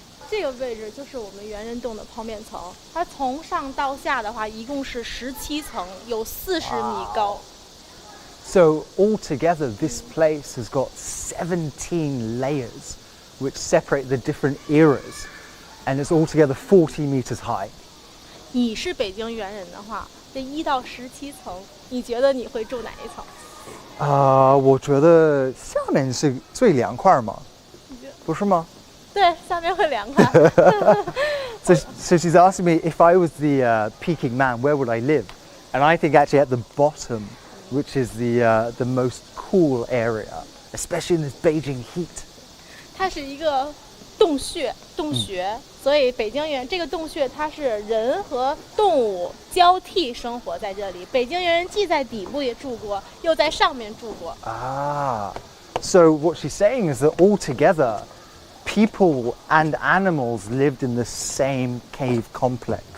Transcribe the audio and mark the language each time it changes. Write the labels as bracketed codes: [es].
[zh] 这个位置就是我们猿人洞的剖面层，它从上到下的话，一共是17层，有40米高。 [en] So altogether, this place has got 17 layers, which separate the different eras, and it's altogether 40 meters high. [zh] 你是北京猿人的话，这1到17层，你觉得你会住哪一层？我觉得下面是最凉快嘛，不是吗？对，下面会凉快。 [en] So she's asking me if I was the Peking Man, where would I live? And I think actually at the bottom, which is the most cool area, especially in this Beijing heat. [zh] 它是一个洞穴，所以北京猿这个洞穴，它是人和动物交替生活在这里。北京猿人既在底部也住过，又在上面住过。 [en] So what she's saying is that altogether, people and animals lived in the same cave complex.